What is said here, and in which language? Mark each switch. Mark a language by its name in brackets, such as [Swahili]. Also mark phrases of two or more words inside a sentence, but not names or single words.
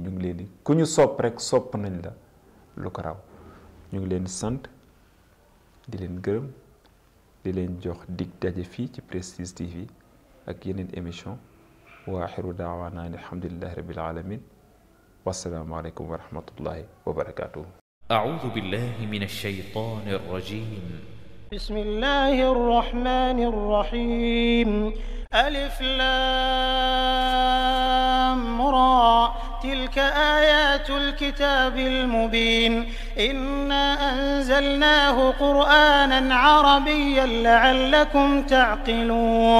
[Wolof] ñu ngi leen di ku ñu sopp rek sopp nañ la lu ko raw. ñu ngi leen di sant, di leen gërëm, di leen jox dig daje fii ci Prestige TV ak yeneen émission. [Arabic] وآخر دعوانا الحمد لله رب العالمين. والسلام عليكم ورحمة الله وبركاته. أعوذ بالله من الشيطان الرجيم. بسم الله الرحمن الرحيم. ألف لام را تلك آيات الكتاب المبين إنا أنزلناه قرآنا عربيا لعلكم تعقلون.